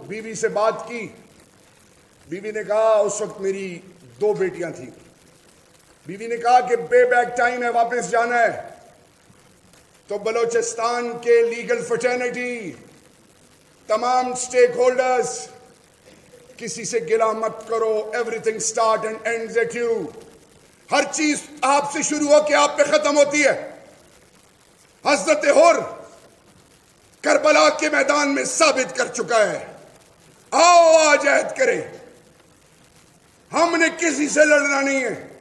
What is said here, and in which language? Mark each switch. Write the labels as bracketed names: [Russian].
[Urdu] بیوی سے بات کی، بیوی نے کہا، اس وقت میری 2 بیٹیاں تھیں، بیوی نے کہا کہ پے بیک ٹائم ہے، واپس جانا ہے. تو بلوچستان کے لیگل فٹرنیٹی، تمام سٹیک ہولڈرز کسی سے گلا مت کرو. [English] everything starts and ends at you. [Urdu] ہر چیز آپ سے شروع ہو کے آپ پہ ختم ہوتی ہے. حضرت حر کربلا کے میدان میں ثابت کر چکا ہے. آؤ آج عہد کریں, ہم نے کسی سے لڑنا نہیں ہے.